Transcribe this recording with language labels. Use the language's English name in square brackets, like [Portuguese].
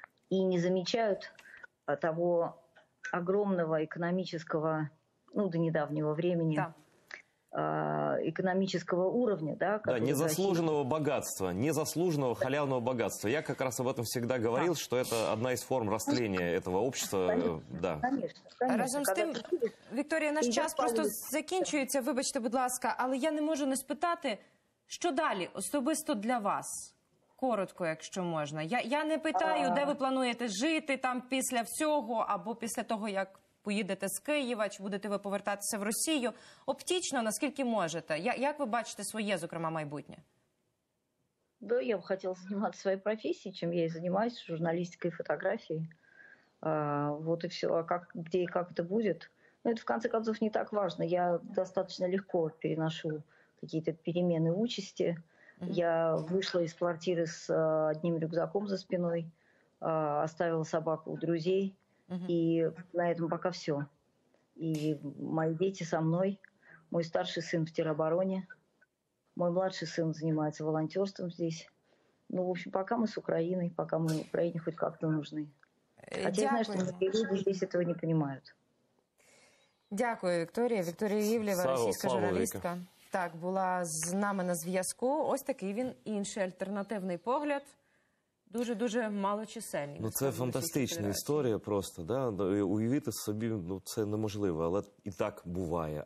[Russian] И не замечают того огромного экономического, до недавнего времени, экономического уровня. Да, Да, незаслуженного богатства, незаслуженного халявного богатства. Я как раз об этом всегда говорил, что это одна из форм растления этого общества. Конечно, да. конечно. [Ukrainian] Разом з тим, Вікторія, наш час просто закінчується, вибачте, будь ласка, але я не можу не спитати, що далі особисто для вас? Коротко, якщо можна. Я не питаю, де ви плануєте жити там після всього, або після того, як поїдете з Києва, чи будете ви повертатися в Росію. Оптично, наскільки можете. Як ви бачите своє, зокрема, майбутнє? [Russian] Да, я бы хотела заниматься своей профессией, чем я и занимаюсь, журналистикой и фотографией. Вот и все. А как, где и как это будет? Ну, это, в конце концов, не так важно. Я достаточно легко переношу какие-то перемены участи. Я вышла из квартиры с одним рюкзаком за спиной, оставила собаку у друзей, и на этом пока все. И мои дети со мной, мой старший сын в теробороне, мой младший сын занимается волонтерством здесь. Ну, в общем, пока мы с Украиной, пока мы Украине хоть как-то нужны. Хотя я знаю, что многие люди здесь этого не понимают. [Ukrainian] Дякую, Вікторія. Вікторія Івлєва, російська журналістка. Так, була з нами на зв'язку. Ось такий він, інший альтернативний погляд. Дуже-дуже малочисельний. Ну, це фантастична історія просто, да? Уявити собі, ну, це неможливо, але і так буває.